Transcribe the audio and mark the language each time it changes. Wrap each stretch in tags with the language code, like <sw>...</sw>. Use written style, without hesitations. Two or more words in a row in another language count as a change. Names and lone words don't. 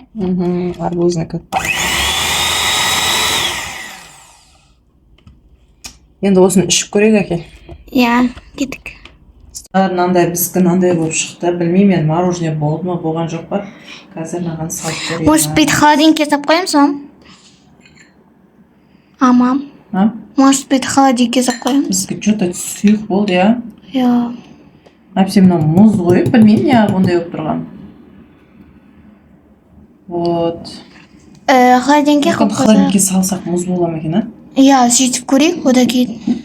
<ru>Арбузный коктейль.</ru> <kk>Енді осыны ішіп көрейік, әке. Иә, кеттік. Мынандай біздікі мынандай болып шықты. Білмеймін, мен мороженое болды ма, болған жоқ па. Қазір маған салып көрейін.</kk> <ru>Может быть,</ru> <kk>холодильникке салып қоямыз ба? Мам.</kk> <ru>Может быть,</ru> <kk>холодильникке салып қоямыз. Біздікі что-то сұйық болды, иә? Иә. Әпсем мынау мұз ғой, білмеймін, неғып ондай болып тұрған. Вот. Холодильникке қойып қойса. Холодильникке салсақ мұз бола ма екен, а? Иә, сөйтіп көрейік, одан кейін.</kk>